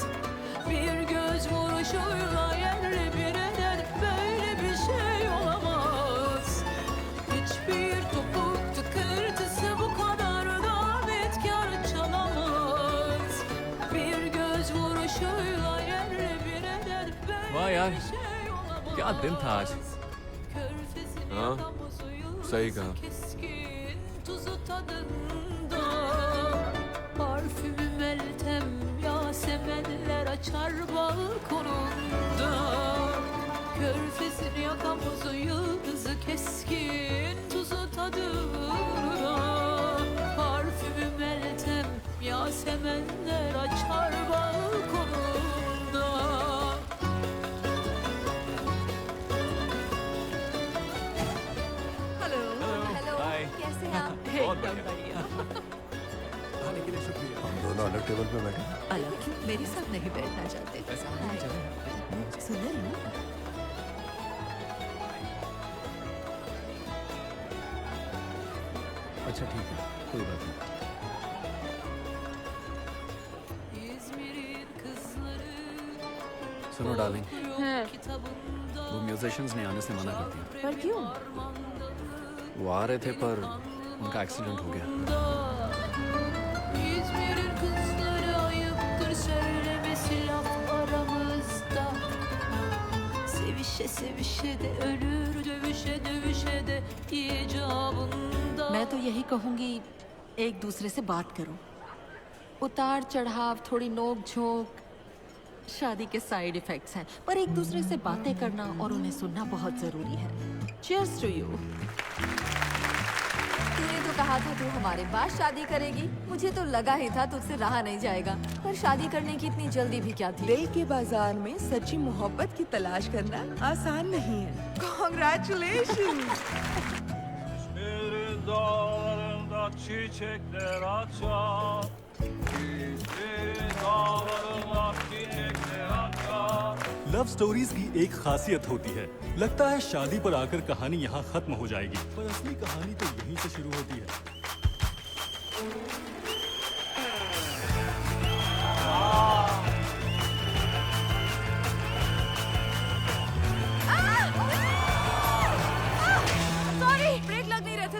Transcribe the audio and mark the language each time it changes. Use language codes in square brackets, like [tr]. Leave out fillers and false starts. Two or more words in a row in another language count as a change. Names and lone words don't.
[tr] Bir göz vuruşuyla yerle bir eder, böyle bir şey olamaz. Hiçbir topuk tıkırtısı bu kadar da etkar çalamaz. Bir göz vuruşuyla yerle bir eder, [hi] वाह [tr] böyle [hi] यार, [tr] bir şey olamaz. [hi] क्या दिन था आज। हाँ, सही कहा। [tr] Keskin tuzu tadında, parfümü Meltem, Yasemenler açar balkonunda. Körfezin yakamozu yıldızı keskin tuzu tadında, parfümü Meltem, Yasemenler açar balkonunda. [en] Hello. Hello. [hi] हाय। कैसे हैं आप? बहुत बढ़िया। आने के लिए शुक्रिया। हम दोनों अलग टेबल पे बैठे। अलग क्यों? मेरे साथ नहीं बैठना चाहते? सुन रही हो? अच्छा ठीक है, कोई बात नहीं। [tr] İzmir'in kızları, [hi] सुनो डार्लिंग, हाँ। kitabında वो म्यूजिशियंस ने आने से मना कर दिया। पर क्यों? वो आ रहे थे पर उनका एक्सीडेंट हो गया। [tr] İzmir'in kızları, ayıptır söylemesi laf aramızda. Sevişe sevişe de ölür, dövüşe dövüşe de icabında. [hi] मैं तो यही कहूंगी, एक दूसरे से बात करो। उतार चढ़ाव, थोड़ी नोक झोंक शादी के [en] side effects [hi] हैं, पर एक दूसरे से बातें करना और उन्हें सुनना बहुत जरूरी है। [en] Cheers to you। [hi] तूने तो कहा था तू हमारे बाद शादी करेगी। मुझे तो लगा ही था तुझसे रहा नहीं जाएगा, पर शादी करने की इतनी जल्दी भी क्या थी? दिल के bazaar में सच्ची मोहब्बत की तलाश करना आसान नहीं है। [en] Congratulations! [tr] İzmir'in dağlarında çiçekler açar. İzmir'in dağlarında çiçekler açar. [en] love stories [hi] की एक खासियत होती है, लगता है शादी पर आकर कहानी यहाँ खत्म हो जाएगी, पर असली कहानी तो यहीं से शुरू होती है। सॉरी, ब्रेक लग नहीं रहे थे।